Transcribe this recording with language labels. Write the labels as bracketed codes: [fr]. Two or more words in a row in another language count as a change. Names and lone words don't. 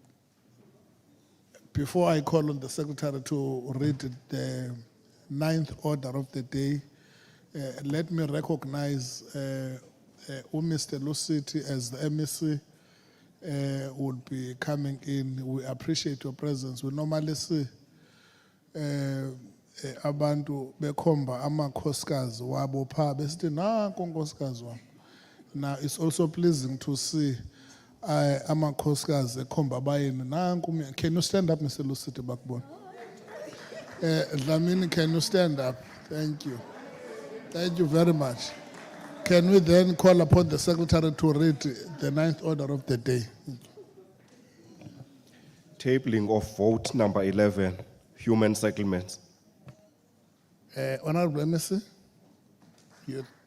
[en] Before I call on the Secretary to read the 9th order of the day, let me recognize Mr. Lucity as the MEC would be coming in. We appreciate your presence. We normally see [zu] abantu bekhomba amakhosikazi wabo pha besithi nanku unkosikazi wami. [en] Now it's also pleasing to see [zu] amakhosikazi ekhomba abayeni nanku. [en] Can you stand up, Mr. Lucity bakubona? Dlamini, can you stand up? Thank you. Thank you very much. Can we then call upon the Secretary to read the 9th order of the day? Tabling of vote number 11, human settlements. Honorable MEC? You.